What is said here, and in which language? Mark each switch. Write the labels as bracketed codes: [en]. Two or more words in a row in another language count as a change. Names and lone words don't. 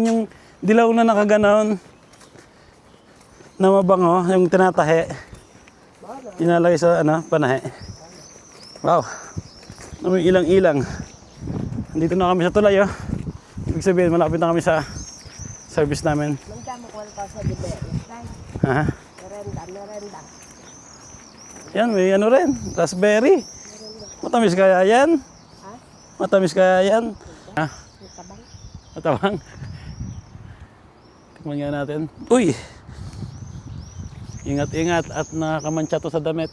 [tl] Yung dilaw na nakaganon. Na mabango, yung tinatahe. Nilalagay sa ano, panahe. Wow. Amoy ilang-ilang. Nandito na kami sa tulay, oh. Ibig sabihin, malapit na kami sa service namin. Nandiyan mo kung sa Liberia. Ha? [it] Merenda, merenda. [tl] Yan, may ano rin, raspberry. Matamis kaya yan? Ha? Matamis kaya yan? Ha? May kabang. Matawang. Tikman nga natin. Uy! Ingat-ingat at nakakamancha to sa damit.